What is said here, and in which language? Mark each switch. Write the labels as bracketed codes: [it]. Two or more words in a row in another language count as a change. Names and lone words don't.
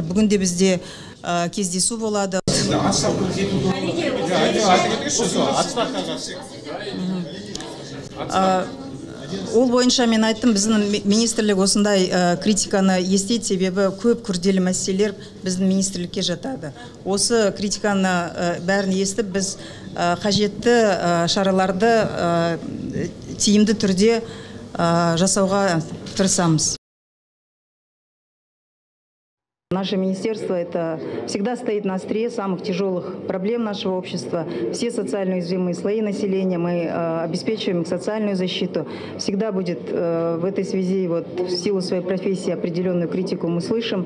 [kk] Бүгін де бізде кездесу болады. Ол бойынша мен айттым, біздің министрлік осындай критиканы естейді, себебі көп күрделі мәселелер біздің министрлікке жатады. Осы критиканы бәрін естіп, біз қажетті шараларды тиімді түрде жасауға тырысамыз. [ru] Наше министерство всегда стоит на острие самых тяжелых проблем нашего общества. Все социально уязвимые слои населения мы обеспечиваем их социальную защиту. Всегда будет в этой связи, в силу своей профессии, определенную критику мы слышим.